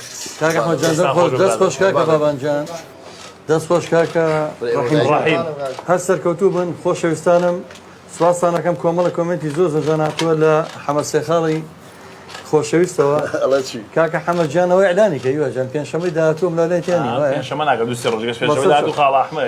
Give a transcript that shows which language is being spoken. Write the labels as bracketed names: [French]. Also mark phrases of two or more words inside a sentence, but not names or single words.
[Central Kurdish] کاک احمد جان دم خوش. دست خوش کاک بابان جان. دست خوش کاک رحیم. هر سرکوتو بن خوشویستانم سواسانەکەم کۆمەڵە کۆمنتی زۆر زۆر هاتووە لە حەمەد سێخاڵی خۆشەویستەوە ئەڵە چی کاکە حەمەد جانەوەی ئەعلانی کە یوەجان پێنجشەمەی داهاتووم لە لایەتیانی وایە شەمە ناکە دووسێ ڕۆژێک پێشەوەی داهاتوو خاڵ ئەحمەد